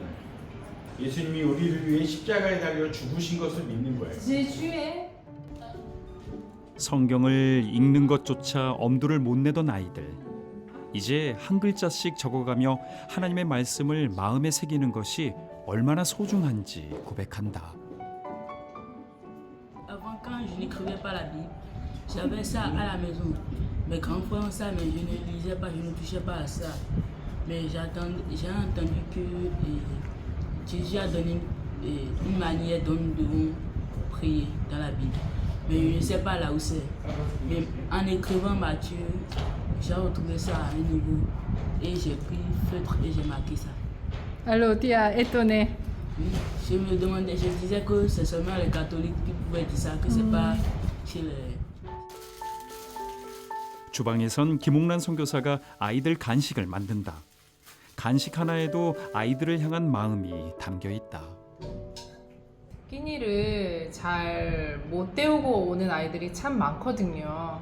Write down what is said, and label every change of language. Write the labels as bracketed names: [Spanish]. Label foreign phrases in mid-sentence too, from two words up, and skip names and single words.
[Korean] 예수님이 우리를 위해 십자가에 달려 죽으신 것을 믿는 거예요. 제주에 성경을 읽는 것조차 엄두를 못 내던 아이들. 이제 한 글자씩 적어가며 하나님의 말씀을 마음에 새기는 것이 얼마나 소중한지 고백한다. [French] Avant, quand je n'écrivais pas la Bible, j'avais ça à la maison. Mes grands frères ont ça, mais je ne lisais pas, je ne touchais pas à ça. Mais j'ai entendu que Jésus a donné une manière dont nous devons prier dans la Bible. Mais je ne sais pas là où c'est. Mais en écrivant Matthieu, j'ai retrouvé ça à un niveau. Et j'ai pris feutre et j'ai marqué ça. Alors, tu as étonné. Oui, je me demandais, je disais que c'est seulement les catholiques qui pouvaient dire ça, que c'est pas chez les... [Korean] 주방에선 김옥란 선교사가 아이들 간식을 만든다. 간식 하나에도 아이들을 향한 마음이 담겨 있다. 끼니를 잘 못 때우고 오는 아이들이 참 많거든요.